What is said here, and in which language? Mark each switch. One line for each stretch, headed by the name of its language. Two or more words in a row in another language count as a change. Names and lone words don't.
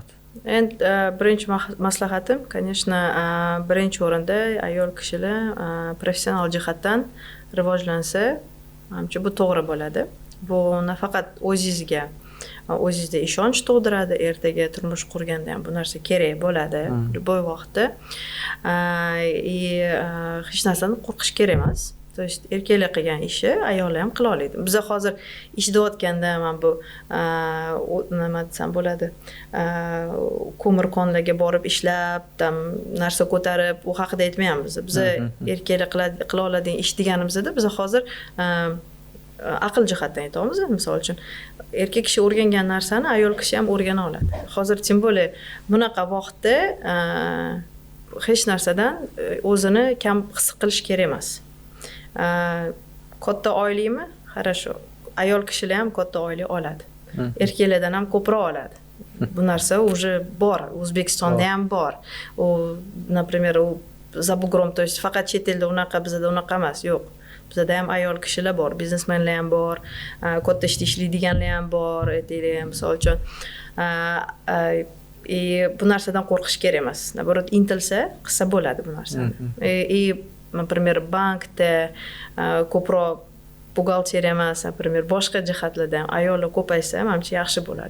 Uzbek: Endi birinchi maslahatim, конечно, birinchi o'rinda ayol kishilar professional jihatdan rivojlansa, menimcha bu to'g'ri bo'ladi. Bu nafaqat o'zingizda ishonch tug'diradi, ertaga turmush qurganda ham bu narsa kerak bo'ladi, любой vaqtda. Hech narsadan qo'rqish kerak emas.
Russian: То есть
Uzbek: erkaklar qilgan ishni ayollar ham qila oladi. Biz hozir ishlayotganda men bu nima desam bo'ladi, ko'mir konlarga borib ishlab, narsa ko'tarib, u haqida aytmayapmiz. Biz erkaklar qila oladigan ish deganimizda biz hozir aql jihatdan aytamiz. Misol uchun, erkak kishi o'rgangan narsani ayol kishi ham o'rgana oladi. Hozir
Russian: tем более
Uzbek: bunaqa vaqtda hech narsadan o'zini kam his qilish kerak emas. Katta oylikmi? Хорошо. Ayol kishilar ham katta oylik oladi. Erkaklardan ham ko'proq oladi. Bu narsa уже bor. O'zbekistonda ham bor. U,
Russian: например, za bugrom, то есть
Uzbek: faqat chet elda unaqa, bizda unaqa emas, yo'q. Bizda ham ayol kishilar bor, biznesmenlar ham bor, katta ishda ishlaydiganlar ham bor, aytaylik, misol uchun. Bu narsadan qo'rqish kerak emas. Naborot intilsa, qilsa bo'ladi bu narsani. Например, bankda ko'proq buxgalteriya emas, например, boshqa jihatlardan ayollar ko'paysa, menimcha yaxshi bo'ladi.